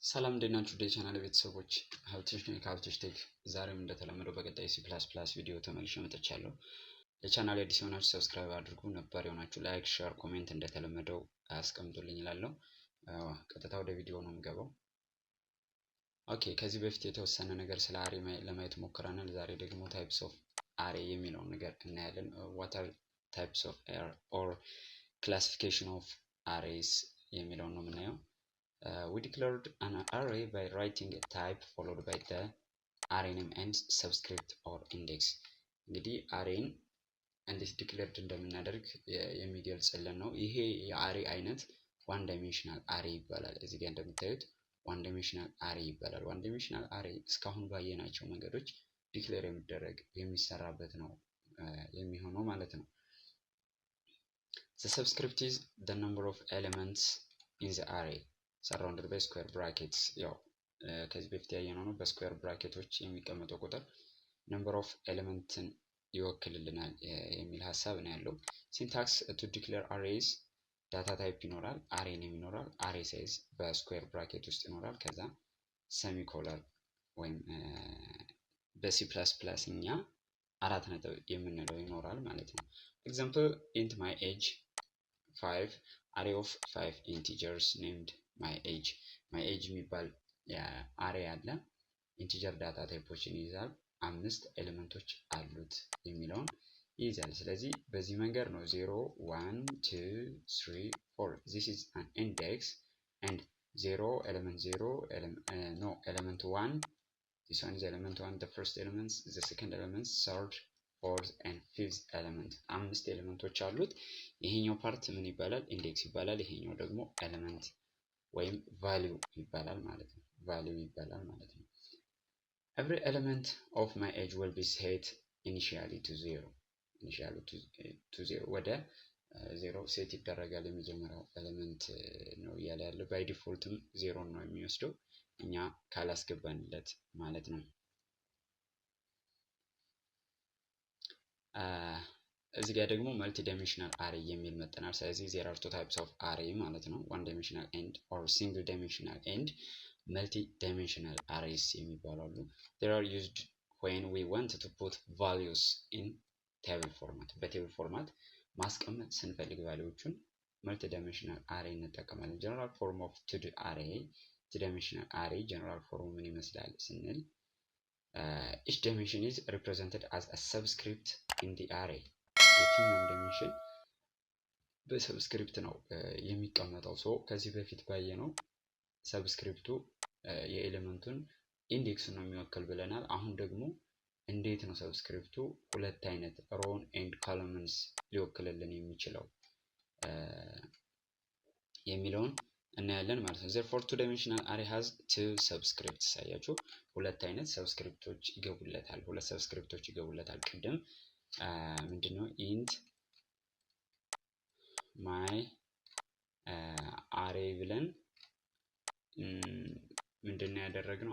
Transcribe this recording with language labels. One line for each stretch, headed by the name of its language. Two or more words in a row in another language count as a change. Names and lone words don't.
Amharic: ሰላም እንዴት ናችሁ? ዴ ቻናል ቤተሰቦች ሀብትሽ ነኝ ከሀብትሽ ቴክ። ዛሬም እንደተለመደው በቀጣይ C++ ቪዲዮ ተመልሼ መጥቻለሁ። ለቻናል አዲስ የሆናችሁ ሰብስክራይብ አድርጉ፣ ነባር የሆናችሁ ላይክ፣ ሼር፣ ኮሜንት እንደተለመደው አስቀምጡልኝ እላለሁ። ቀጥታ ወደ ቪዲዮ ነው የምገባው። ኦኬ፣ ከዚህ በፊት የተወሰነ ነገር ስለ አሬ ለማየት ሞክረናል። ዛሬ ደግሞ
English: types of array
Amharic: የሚለውን ነገር እናያለን።
English: what are types of array or classification of arrays
Amharic: የሚለውን ነው የምናየው።
English: We declared an array by writing a type followed by the array name and subscript or index.
Amharic: እንግዲህ አሬን እንዴት ዲክሌርድ እንደምናደርግ የሚገልጽልን ነው። ይሄ የአሬ አይነት
English: one dimensional array
Amharic: ይባላል። እዚህ ጋር እንደምታዩት
English: one dimensional array
Amharic: ይባላል።
English: one dimensional array
Amharic: እስካሁን ባየናቸው መንገዶች ዲክሌር የሚሰራበት ነው የሚሆነው ማለት ነው።
English: The subscript is the number of elements in the array surrounded by square brackets.
Amharic: ያው ከዚህ በፊት ያየነው ነው። በስኩዌር ብራኬቶች የሚቀመጠው ቁጥር
English: number of elements
Amharic: ይወክልልናል የሚል ሐሳብ ነው ያለው።
English: syntax to declare arrays data type
Amharic: ይኖራል፣
English: array name
Amharic: ይኖራል፣ array size በስኩዌር ብራኬት ውስጥ ይኖራል። ከዛ ሴሚኮለን ወይም በሲ ፕላስ ፕላስ እኛ አራት ነጥብ የምንለው ይኖራል ማለት ነው።
English: example int my age 5 array of 5 integers named my age የሚባል አሬ አለ። integer data types
Amharic: ይይዛል፣ 5 ኤሌመንቶች አሉት የሚለውን ይይዛል። ስለዚህ በዚህ መንገድ ነው
English: 0 1 2 3 4 this is an index and 0 element 0 element 1 this one is element 1 the first element the second element third fourth and fifth element
Amharic: 5 ኤሌመንቶች አሉት። ይሄኛው ፓርት ምን ይባላል? ኢንዴክስ ይባላል። ይሄኛው ደግሞ ኤሌመንት ወይም ቫልዩ ይባላል ማለት ነው።
English: Every element of my age will be set initially to 0
Amharic: ወደ 0 ሴት ይደረጋል። የመጀመሪያው ኤሌመንት ነው እያለ ያለው
English: by default
Amharic: 0 ነው የሚወስደው እኛ ካላስገባንለት ማለት ነው። እዚህ ጋር ደግሞ
English: multi dimensional array
Amharic: የሚል መጠናል። ስለዚህ
English: there are two types of array
Amharic: ማለት ነው።
English: one dimensional and or single dimensional and multi dimensional arrays
Amharic: የሚባሉ አሉ።
English: they are used when we want to put values in table format table format
Amharic: ማስቀመጥ ስንፈልግ
English: values multi dimensional
Amharic: አሬ እንጠቀማለን።
English: general form of two array two dimensional array general form
Amharic: ምን ይመስላል ስንል
English: each dimension is represented as a subscript in the array
Amharic: የትኛውም ዳይሜንሽን በሰብስክሪፕት ነው የሚቀመጠው። ከዚህ በፊት ባየነው ሰብስክሪፕቱ የኤሌመንቱን ኢንዴክስ ነው የሚወክል ብለናል። አሁን ደግሞ እንዴት ነው ሰብስክሪፕቱ ሁለት አይነት
English: rows and columns
Amharic: ሊወክልልን የሚችለው የሚለውን እናያለን ማለት ነው።
English: therefore two dimensional array has two subscripts
Amharic: አያችሁ፣ ሁለት አይነት ሰብስክሪፕቶች ይገቡለታል። ቅድም ምንድነው
English: int my array
Amharic: ብለን ምንድነው ያደረግነው?